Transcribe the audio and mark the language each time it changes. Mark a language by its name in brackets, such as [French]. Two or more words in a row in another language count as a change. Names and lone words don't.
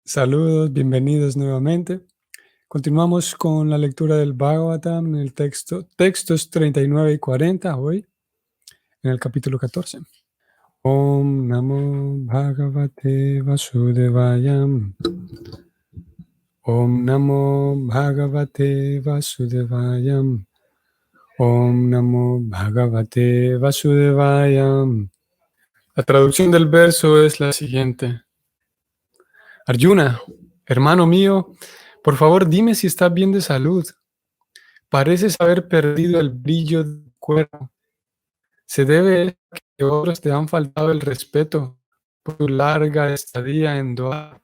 [Spanish] Saludos, bienvenidos nuevamente. Continuamos con la lectura del Bhagavatam en el textos 39 y 40 hoy, en el capítulo 14. [Sanskrit] Om Namo Bhagavate Vasudevaya. Om Namo Bhagavate Vasudevaya. Om Namo Bhagavate Vasudevaya. [Spanish] La traducción del verso es la siguiente. Arjuna, hermano mío, por favor dime si estás bien de salud. Pareces haber perdido el brillo del cuerpo. Se debe a que otros te han faltado el respeto por tu larga estadía en Dwarka.